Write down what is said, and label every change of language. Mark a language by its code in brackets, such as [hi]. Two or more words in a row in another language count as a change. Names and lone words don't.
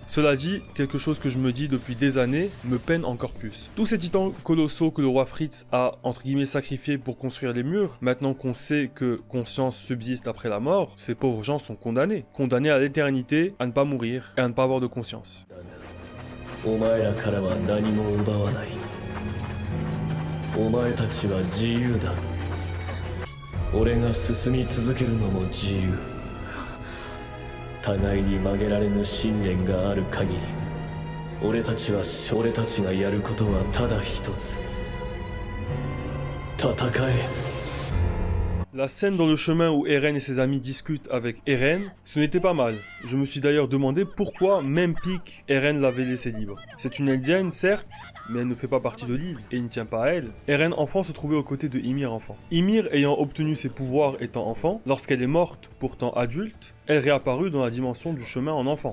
[fr] Cela dit, quelque chose que je me dis depuis des années, me peine encore plus. Tous ces titans colossaux que le roi Fritz a entre guillemets sacrifiés pour construire les murs, maintenant qu'on sait que conscience subsiste après la mort, ces pauvres gens sont condamnés. Condamnés à l'éternité, à ne pas mourir et à ne pas avoir de conscience. [ja] お前らからは何も奪わない。お前たちは自由だ。俺が進み続けるのも自由。互いに曲げられぬ信念がある限り、俺たちがやることはただ一つ。戦え。 [fr] La scène dans le chemin où Eren et ses amis discutent avec Eren, ce n'était pas mal. Je me suis d'ailleurs demandé pourquoi, même Pieck, Eren l'avait laissé libre. C'est une Eldienne, certes, mais elle ne fait pas partie de l'île, et il ne tient pas à elle. Eren enfant se trouvait aux côtés de Ymir enfant. Ymir ayant obtenu ses pouvoirs étant enfant, lorsqu'elle est morte, pourtant adulte, elle réapparut dans la dimension du chemin en enfant.